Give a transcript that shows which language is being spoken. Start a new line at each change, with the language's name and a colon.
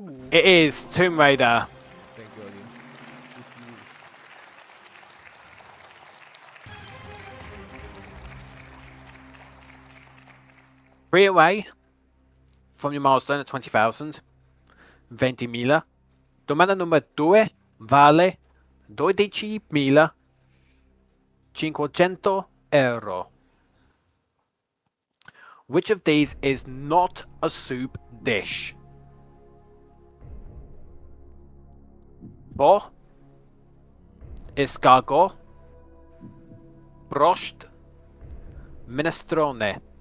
English: It is Tomb Raider. Thank you, audience. Three away from your milestone at 20,000.
Italian: 20.000. Domanda numero 2 vale 12.500 euro.
English: Which of these is not a soup dish? Bo, escargot, brosht, minestrone.